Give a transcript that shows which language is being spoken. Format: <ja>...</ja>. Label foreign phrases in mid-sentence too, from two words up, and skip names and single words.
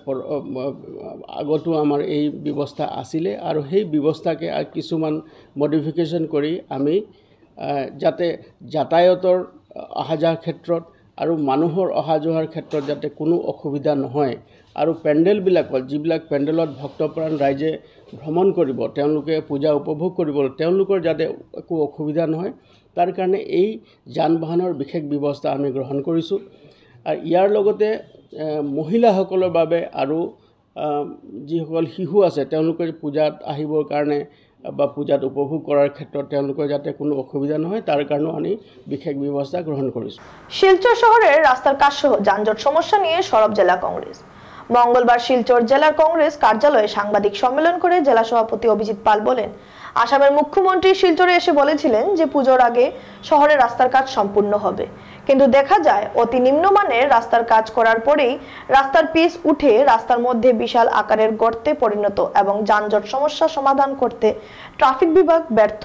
<as>আগতো আমাৰ এই ব্যৱস্থা আছিলে আৰু সেই ব্যৱস্থাকে কিছুমান মডিফিকেশ্যন কৰি আমি যাতে যাতায়াতৰ অহা যোৱাৰ ক্ষেত্ৰত আৰু মানুহৰ অহা যোৱাৰ ক্ষেত্ৰত যাতে কোনো অসুবিধা নহয় আৰু পেণ্ডেলবিলাকত যিবিলাক পেণ্ডেলত ভক্তপ্ৰাণ ৰাইজে ভ্ৰমণ কৰিব, তেওঁলোকে পূজা উপভোগ কৰিব, তেওঁলোকৰ যাতে একো অসুবিধা নহয় তাৰ কাৰণে এই যান বাহনৰ বিশেষ ব্যৱস্থা আমি গ্ৰহণ কৰিছোঁ। আৰু ইয়াৰ লগতে মহিলাসকলৰ বাবে আৰু যিসকল শিশু আছে তেওঁলোকে পূজাত আহিবৰ কাৰণে বা পূজাত উপভোগ কৰাৰ ক্ষেত্ৰত তেওঁলোকৰ যাতে কোনো অসুবিধা নহয় তাৰ কাৰণেও আমি বিশেষ ব্যৱস্থা গ্ৰহণ কৰিছোঁ।</as> <bn>শিলচর শহরের রাস্তার কাজ সহ যানজট সমস্যা নিয়ে সরব জেলা কংগ্রেস। মঙ্গলবার শিলচর জেলার কংগ্রেস কার্যালয়ে সাংবাদিক সম্মেলন করে জেলা সভাপতি অভিজিৎ পাল বলেন, আসামের মুখ্যমন্ত্রী শিলচরে এসে বলেছিলেন যে পুজোর আগে শহরে রাস্তার কাজ সম্পূর্ণ হবে, কিন্তু দেখা যায় অতি নিম্নমানের রাস্তার কাজ করার পরেই রাস্তার পিচ উঠে রাস্তার মধ্যে বিশাল আকারের গর্তে পরিণত এবং যানজট সমস্যা সমাধান করতে ট্রাফিক বিভাগ ব্যর্থ।</bn>